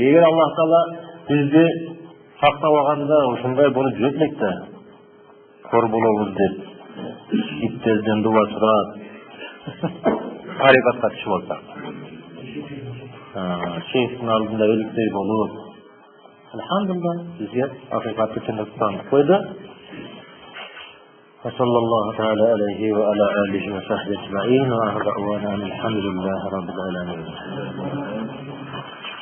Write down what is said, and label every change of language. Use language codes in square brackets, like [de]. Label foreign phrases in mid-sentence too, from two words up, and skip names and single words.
[uz] Agar Alloh taolo bizni saqlab olganda shunday bo'lib yurmakda, ko'r bo'lamiz deb itlardan duo so'rab tariqatga tushib olsak. Sheyxning oldida o'likday bo'lib alhamdulillah bizga haqiqatni tushuntirib qo'ydi. [ar] صلى الله تعالى عليه وعلى آله وصحبه أجمعين ودعوانا الحمد لله رب العالمين.